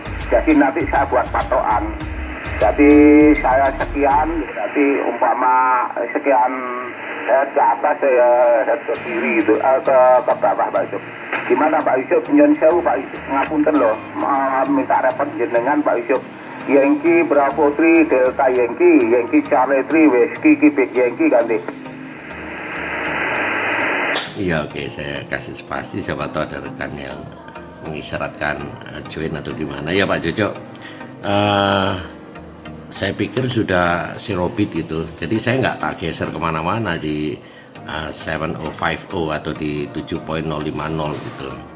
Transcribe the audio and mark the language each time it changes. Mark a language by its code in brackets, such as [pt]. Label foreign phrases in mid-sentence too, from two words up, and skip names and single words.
[id] Jadi nanti saya buat patokan. Jadi saya sekian, jadi umpama sekian ke atas ke kiri itu ke bawah Pak Yusuf. Gimana Pak Yusuf? [jv] Nyon sewu Pak Yusuf, ngapunten loh, [id] minta repot [jv] jenengan Pak Yusuf. [en] Yankee Bravo 3 Delta Yankee, Yankee Charlie 3 Whiskey Quebec Yankee ganti. [id] Iya oke, saya kasih spasi, siapa tahu ada rekan yang mengisyaratkan join atau gimana ya Pak Jojo. Saya pikir sudah sirobit gitu, jadi saya nggak tak geser kemana-mana di 7050 atau di 7.050 gitu.